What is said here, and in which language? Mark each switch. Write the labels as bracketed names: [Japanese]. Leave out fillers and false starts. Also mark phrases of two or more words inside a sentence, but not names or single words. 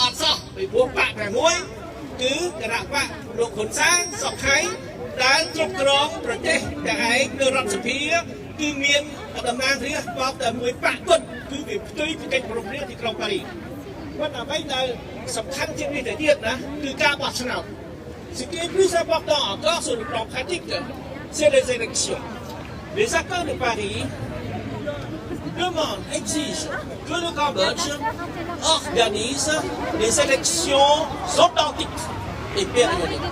[Khmer] ត់សោះពីព្រោះបកតែមួយគឺគណៈបកលោកហ៊ុនសែនសុកខៃដែលគ្រប់គ្រងប្រទេសតែឯងនៅរដ្ឋសភាគឺមានតំណាងរាស្ត្របកតែមួយបកគត់គឺវាផ្ទុយពីកិច្ចព្រមព្រៀងទីក្រុងប៉ារីសគាត់អ្វីដែលសំខាន់ជាងនេះទៅទៀតណាគឺការបោះឆ្នោត [French] Ce qui est plus important encore sur le plan pratique, c'est les élections. Les accords de Paris demandent, exigent que le Cambodge organise des élections authentiques et périodiques.